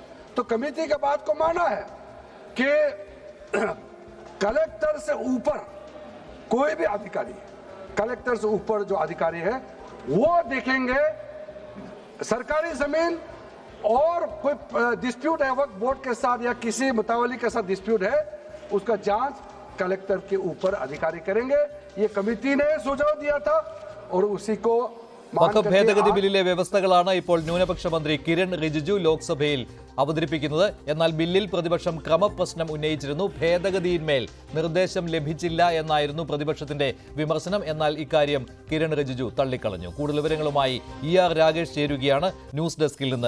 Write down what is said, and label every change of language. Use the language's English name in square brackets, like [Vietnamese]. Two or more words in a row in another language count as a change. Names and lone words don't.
[Hindi] तो कमेटी के बात को माना है कि कलेक्टर से ऊपर कोई भी अधिकारी, कलेक्टर से ऊपर जो अधिकारी है वो देखेंगे सरकारी जमीन और कोई डिस्प्यूट है वक्फ बोर्ड के साथ या किसी मुतावली के साथ डिस्प्यूट है, उसका जांच कलेक्टर के ऊपर अधिकारी करेंगे. ये कमेटी ने सुझाव दिया था और उसी को [Malayalam] വഖഫ് ഭേദഗതി ബില്ലിലെ വ്യവസ്ഥകളാണ് ഇപ്പോൾ ന്യൂനപക്ഷ മന്ത്രി കിരൺ റിജിജു ലോക്സഭയിൽ അവതരിപ്പിക്കുന്നത്. എന്നാൽ ബില്ലിൽ പ്രതിപക്ഷം ക്രമപ്രശ്നം ഉന്നയിച്ചിരുന്നു. ഭേദഗതിയിന്മേൽ നിർദ്ദേശം ലഭിച്ചില്ല എന്നായിരുന്നു പ്രതിപക്ഷത്തിന്റെ വിമർശനം. എന്നാൽ ഇക്കാര്യം കിരൺ റിജിജു തള്ളിക്കളഞ്ഞു. കൂടുതൽ വിവരങ്ങളുമായി ER രാഗേഷ് ചേരുകയാണ് ന്യൂസ് ഡെസ്കിൽ നിന്ന്.